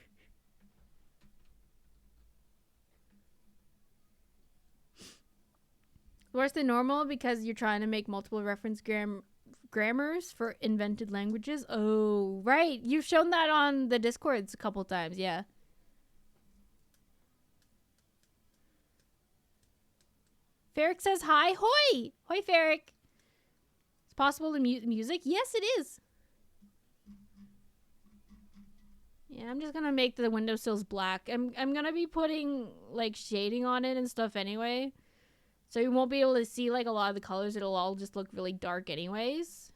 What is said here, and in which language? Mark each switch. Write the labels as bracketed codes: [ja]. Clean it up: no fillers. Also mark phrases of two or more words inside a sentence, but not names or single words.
[en] Worse than normal because you're trying to make multiple reference grammars for invented languages. Oh, right. You've shown that on the Discords a couple times, yeah. Ferric says hi. Hoi! Hoi, Ferric. It's possible to mute music? Yes, it is. Yeah, I'm just gonna make the windowsills black. I'm gonna be putting, like, shading on it and stuff anyway. So you won't be able to see, like, a lot of the colors. It'll all just look really dark anyways.